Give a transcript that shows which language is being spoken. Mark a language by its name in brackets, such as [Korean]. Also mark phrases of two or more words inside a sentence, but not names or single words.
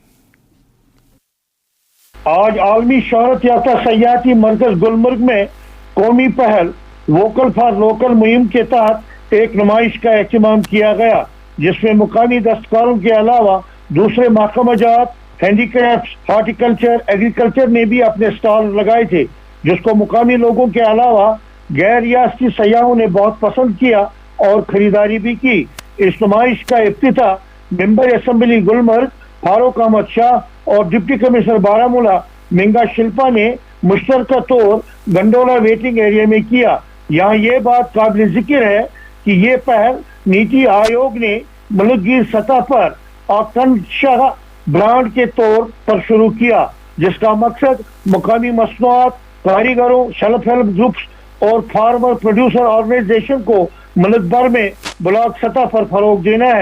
[Urdu] آج عالمی شہرت یافتہ سیاحتی مرکز گلمرگ میں قومی پہل [English] vocal for local [Urdu] مہم کے تحت ایک نمائش کا اہتمام کیا گیا, جس میں مقامی دستکاروں کے علاوہ دوسرے محکمہ جات, ہینڈی کرافٹس, ہارٹیکلچر, ایگریکلچر نے بھی اپنے اسٹال لگائے تھے, جس کو مقامی لوگوں کے علاوہ غیر ریاستی سیاحوں نے بہت پسند کیا اور خریداری بھی کی. اس نمائش کا افتتاح ممبر اسمبلی گلمرگ فاروق احمد شاہ اور ڈپٹی کمشنر بارہمولہ منگا شلپا نے مشترکہ طور [English] gondola waiting area [Urdu] میں کیا. یہاں یہ بات قابل ذکر ہے کہ یہ پہل نیتی آیوگ نے ملک گیر سطح پر آکانکشا برانڈ کے طور پر شروع کیا, جس کا مقصد مقامی مصنوعات, کاریگروں, [English] self help groups [Urdu] اور [English] farmer producer organisation [Urdu] کو ملک بھر میں بلاک سطح پر فروغ دینا ہے.